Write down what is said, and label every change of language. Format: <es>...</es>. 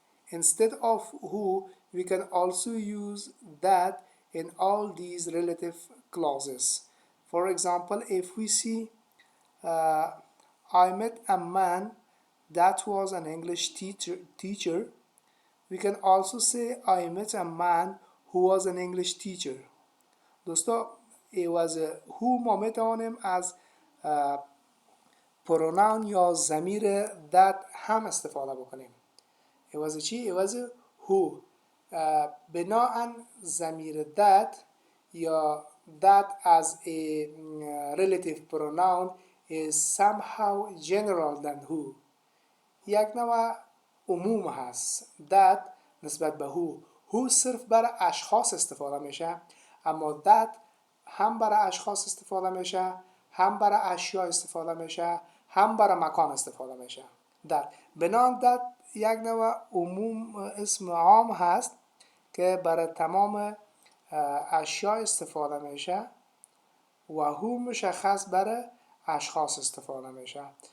<en>Instead of who, we can also use that in all these relative clauses. For example, if we see I met a man that was an English teacher, we can also say I met a man who was an English teacher.</en> <fa>دوستا عوض who ما میتوانیم از پروناون یا ضمیر that هم استفاده بکنیم. عوض چی؟ عوض who. بناهن ضمیر that یا</fa> <en>that as a relative pronoun is somehow general than who.</en> <fa>یک نوع عموم هست that نسبت به who صرف برای اشخاص استفاده میشه، اما that هم برای اشخاص استفاده میشه، هم برای اشیا استفاده میشه، هم برای مکان استفاده میشه. that بنابراین that یک نوع عموم اسم عام هست که برای تمام اشیا استفاده میشه و هو مشخص برای اشخاص استفاده میشه.</fa>